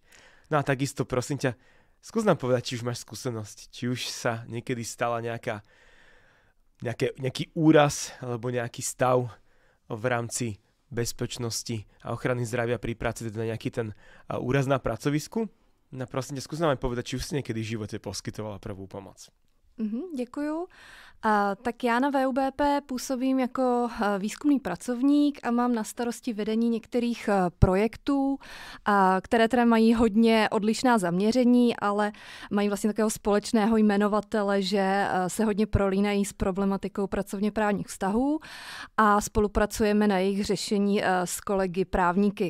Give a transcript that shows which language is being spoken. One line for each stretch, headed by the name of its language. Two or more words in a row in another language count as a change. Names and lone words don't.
Slovak: No a takisto, prosím ťa, skús nám povedať, či už máš skúsenosť, či už sa niekedy stala nejaký úraz alebo nejaký stav v rámci bezpečnosti a ochrany zdravia pri práci, teda nejaký ten úraz na pracovisku. No prosím ťa, skús nám aj povedať, či už si niekedy v živote poskytovala prvú pomoc.
Czech: Děkuju. Tak já na VUBP působím jako výzkumný pracovník a mám na starosti vedení některých projektů, které teda mají hodně odlišná zaměření, ale mají vlastně takového společného jmenovatele, že se hodně prolínají s problematikou pracovně právních vztahů a spolupracujeme na jejich řešení s kolegy právníky.